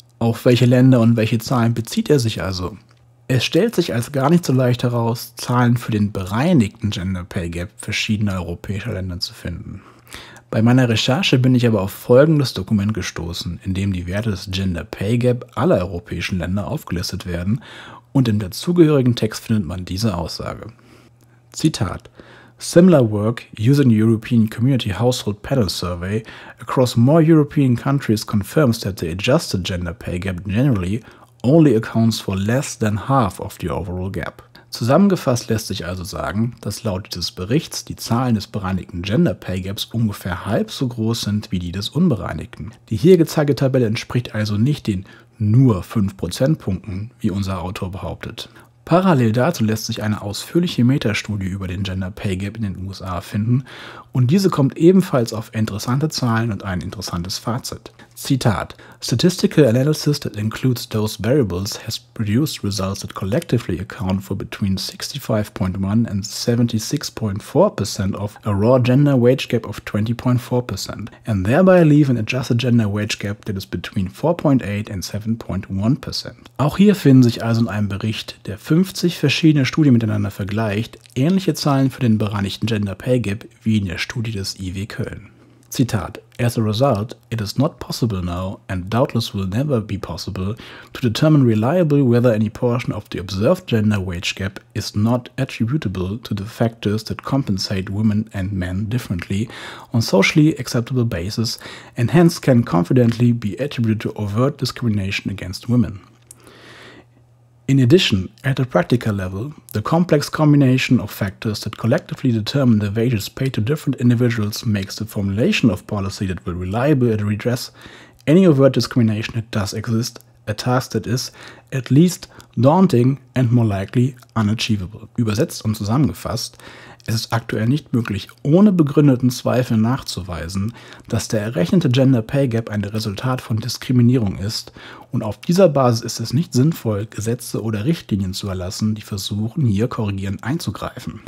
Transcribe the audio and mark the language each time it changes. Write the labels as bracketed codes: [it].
[de] Auf welche Länder und welche Zahlen bezieht er sich also? Es stellt sich als gar nicht so leicht heraus, Zahlen für den bereinigten Gender Pay Gap verschiedener europäischer Länder zu finden. Bei meiner Recherche bin ich aber auf folgendes Dokument gestoßen, in dem die Werte des Gender Pay Gap aller europäischen Länder aufgelistet werden und im dazugehörigen Text findet man diese Aussage. [en] Zitat: Similar work using the European Community Household Panel Survey across more European countries confirms that the adjusted gender pay gap generally only accounts for less than half of the overall gap. [de] Zusammengefasst lässt sich also sagen, dass laut dieses Berichts die Zahlen des bereinigten Gender Pay Gaps ungefähr halb so groß sind wie die des unbereinigten. Die hier gezeigte Tabelle entspricht also nicht den nur 5 Prozentpunkten, wie unser Autor behauptet. Parallel dazu lässt sich eine ausführliche Metastudie über den Gender Pay Gap in den USA finden und diese kommt ebenfalls auf interessante Zahlen und ein interessantes Fazit. [en] Zitat: Statistical analysis that includes those variables has produced results that collectively account for between 65.1 and 76.4% of a raw gender wage gap of 20.4% and thereby leave an adjusted gender wage gap that is between 4.8 and 7.1%. [de] Auch hier finden sich also in einem Bericht, der 50 verschiedene Studien miteinander vergleicht, ähnliche Zahlen für den bereinigten Gender Pay Gap wie in der Studie des IW Köln. [en] Zitat: As a result, it is not possible now and doubtless will never be possible to determine reliably whether any portion of the observed gender wage gap is not attributable to the factors that compensate women and men differently on socially acceptable basis and hence can confidently be attributed to overt discrimination against women. In addition, at a practical level, the complex combination of factors that collectively determine the wages paid to different individuals makes the formulation of policy that will reliably redress any overt discrimination that does exist a task that is at least daunting and more likely unachievable. [de] Übersetzt und zusammengefasst, es ist aktuell nicht möglich, ohne begründeten Zweifel nachzuweisen, dass der errechnete Gender Pay Gap ein Resultat von Diskriminierung ist und auf dieser Basis ist es nicht sinnvoll, Gesetze oder Richtlinien zu erlassen, die versuchen, hier korrigierend einzugreifen.